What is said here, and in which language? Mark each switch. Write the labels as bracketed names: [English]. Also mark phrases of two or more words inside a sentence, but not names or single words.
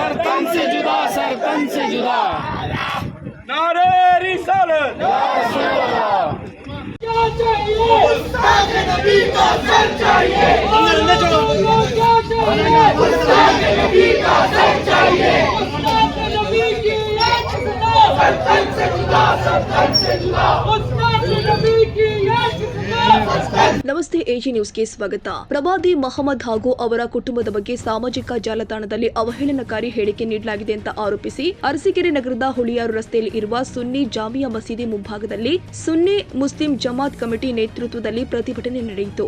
[Hindi] वतन से जुदा सरतन से जुदा नारे रिसालत क्या चाहिए नबी का सर चाहिए नबी का सर चाहिए नबी की सरतन से जुदा सरतन से जुदा नबी की [Kannada] ನಮಸ್ತೆ ಎಜಿ ನ್ಯೂಸ್ಗೆ ಸ್ವಾಗತ. ಪ್ರವಾದಿ ಮೊಹಮ್ಮದ್ ಹಾಗೂ ಅವರ ಕುಟುಂಬದ ಬಗ್ಗೆ ಸಾಮಾಜಿಕ ಜಾಲತಾಣದಲ್ಲಿ ಅವಹೇಳನಕಾರಿ ಹೇಳಿಕೆ ನೀಡಲಾಗಿದೆ ಅಂತ ಆರೋಪಿಸಿ ಅರಸೀಕೆರೆ ನಗರದ ಹುಳಿಯಾರು ರಸ್ತೆಯಲ್ಲಿ ಇರುವ ಸುನ್ನಿ ಜಾಮಿಯಾ ಮಸೀದಿ ಮುಂಭಾಗದಲ್ಲಿ ಸುನ್ನಿ ಮುಸ್ಲಿಂ ಜಮಾತ್ ಕಮಿಟಿ ನೇತೃತ್ವದಲ್ಲಿ ಪ್ರತಿಭಟನೆ ನಡೆಯಿತು.